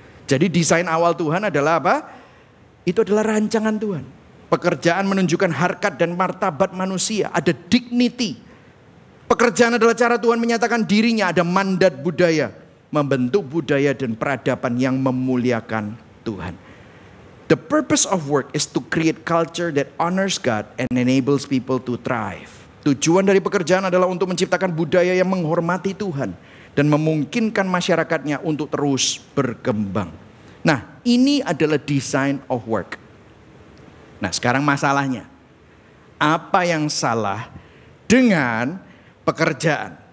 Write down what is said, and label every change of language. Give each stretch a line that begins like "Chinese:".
Indonesian: Jadi desain awal Tuhan adalah apa? Itu adalah rancangan Tuhan. Pekerjaan menunjukkan harkat dan martabat manusia. Ada dignity. Pekerjaan adalah cara Tuhan menyatakan dirinya. Ada mandat budaya. Membentuk budaya dan peradaban yang memuliakan Tuhan.
English: The purpose of work is to create culture that honors God and enables people to thrive.
Indonesian: Tujuan dari pekerjaan adalah untuk menciptakan budaya yang menghormati Tuhan dan memungkinkan masyarakatnya untuk terus berkembang. Nah, ini adalah
English: design of work.
Indonesian: Nah, sekarang masalahnya, apa yang salah dengan pekerjaan?